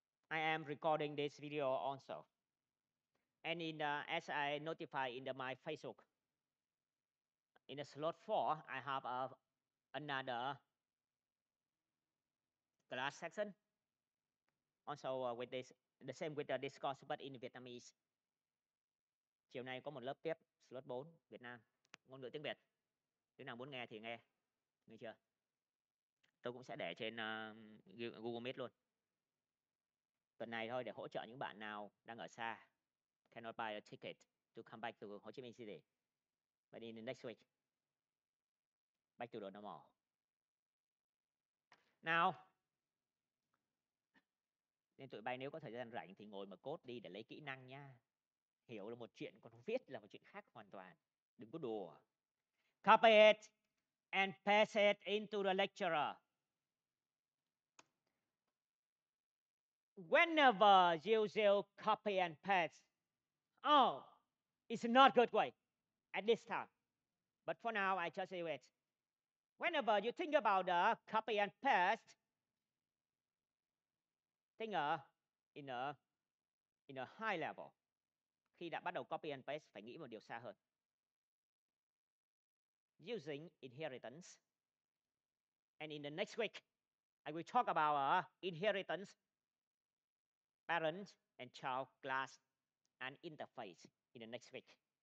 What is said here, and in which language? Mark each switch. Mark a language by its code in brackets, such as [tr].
[en] I am recording this video also. And as I notify in my Facebook, in the slot 4, I have another class section. Also with this, the same with the discourse, but in Vietnamese. [vi] Chiều nay có một lớp tiếp, slot 4, Việt Nam, ngôn ngữ tiếng Việt. Đứa nào muốn nghe thì nghe chưa? Tôi cũng sẽ để trên Google Meet luôn. Tuần này thôi để hỗ trợ những bạn nào đang ở xa, [en] cannot buy a ticket to come back to Ho Chi Minh City. But in the next week, back to the normal. [vi] Nào, nên tụi bay nếu có thời gian rảnh thì ngồi mà code đi để lấy kỹ năng nha. Hiểu là một chuyện, còn viết là một chuyện khác hoàn toàn. Đừng có đùa. [en] Copy it and paste it into the lecturer. Whenever you will copy and paste, oh, it's not good way at this time. But for now, I just say it. Whenever you think about the copy and paste, think in a high level. [vi] Khi đã bắt đầu copy and paste, phải nghĩ một điều xa hơn. [en] Using inheritance. And in the next week, I will talk about inheritance, parent and child class and interface in the next week.